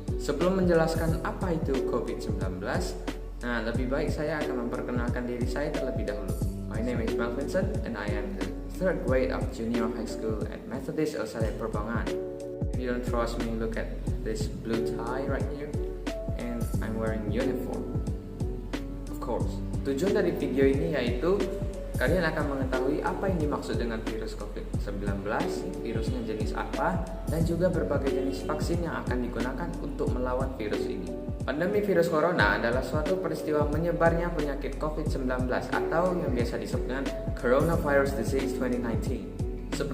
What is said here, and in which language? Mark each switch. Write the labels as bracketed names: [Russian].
[Indonesian] Sebelum menjelaskan apa itu COVID-19, lebih baik saya akan memperkenalkan diri saya terlebih dahulu. [English] My name is Mel Vincent and I am the third grade of junior high school at Methodist El Saleh Perbangan. If you don't trust me, look at this blue tie right here, and I'm wearing uniform. Of course. [Indonesian] Tujuan dari video ini yaitu kalian akan mengetahui apa yang dimaksud dengan virus COVID-19, virusnya jenis apa, dan juga berbagai jenis vaksin yang akan digunakan untuk melawan virus ini. Pandemi virus corona adalah suatu peristiwa menyebarnya penyakit COVID-19 atau yang biasa disebut dengan Coronavirus Disease 2019.